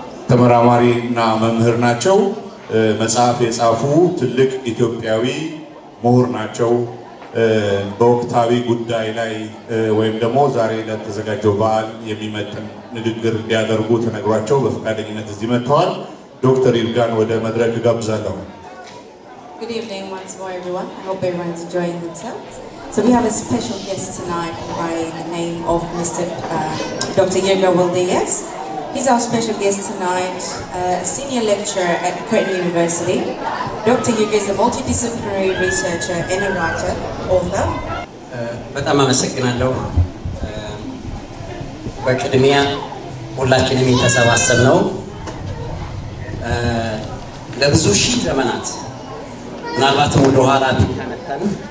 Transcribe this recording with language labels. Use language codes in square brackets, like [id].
[am] ተመራማሪ እና መምህር ናቸው። መጽሐፍ የጻፉ ትልቅ ኢትዮጵያዊ ምሁር ናቸው። በወቅታዊ ጉዳይ ላይ ወይም ደግሞ ዛሬ ለተዘጋጀው በዓል የሚመጥን ንግግር እንዲያደርጉ ተነግሯቸው በፈቃደኝነት እዚህ መጥተዋል። ዶክተር ይርጋን ወደ መድረክ ጋብዛለሁ። [en] Good evening once more, everyone. I hope everyone's enjoying themselves. So we have a special guest tonight by the name of Mr. Dr. Yirga Wildayes. He's our special guest tonight, a senior lecturer at Curtin University. Dr. Hugo is a multidisciplinary researcher and a writer, author. [am] በጣም አመሰግናለሁ። በቅድሚያ ሁላችንም የተሰባሰብነው ለብዙ ሺህ ዘመናት ምናልባትም ወደ ኋላ ተመተን